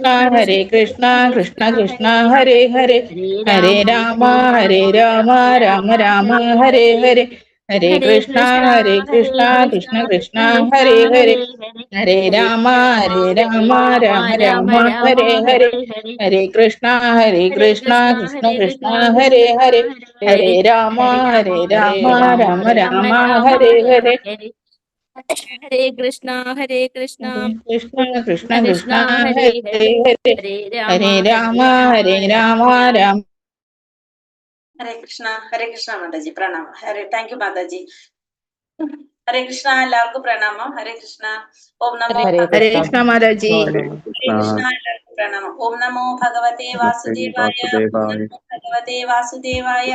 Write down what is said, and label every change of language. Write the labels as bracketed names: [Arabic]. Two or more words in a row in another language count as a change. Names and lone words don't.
[Sanskrit] ഹരേ കൃഷ്ണ കൃഷ്ണ കൃഷ്ണ ഹരേ ഹരേ ഹരേ രാമ രാമ രാമ ഹരേ ഹരേ ഹരേ കൃഷ്ണ കൃഷ്ണ കൃഷ്ണ ഹരേ ഹരേ ഹരേ രാമ രാമ ഹരേ ഹരേ ഹരേ കൃഷ്ണ കൃഷ്ണ കൃഷ്ണ ഹരേ ഹരേ ഹരേ രാമ രാമ ഹരേ ഹരേ ഹരേ കൃഷ്ണ കൃഷ്ണ ഹരേ കൃഷ്ണ കൃഷ്ണ കൃഷ്ണ കൃഷ്ണ ഹരേ ഹരേ ഹരേ ഹരേ ഹരേ രാമ ഹരേ രാമ രാമ ഹരേ കൃഷ്ണ [Malayalam] മാതാജി പ്രണാമം. [English] thank you [Malayalam] മാതാജി. [Sanskrit] ഹരേ കൃഷ്ണ, [Malayalam] എല്ലാവർക്കും പ്രണാമം. [Sanskrit] ഹരേ കൃഷ്ണ. ഓം നമോ ഹരേ കൃഷ്ണ [Malayalam] മാതാജി. [Sanskrit] ഹരേ കൃഷ്ണ, [Malayalam] എല്ലാവർക്കും പ്രണാമം. [Sanskrit] ഓം നമോ ഭഗവതേ വാസുദേവായ. ഓം നമോ ഭഗവതേ വാസുദേവായ.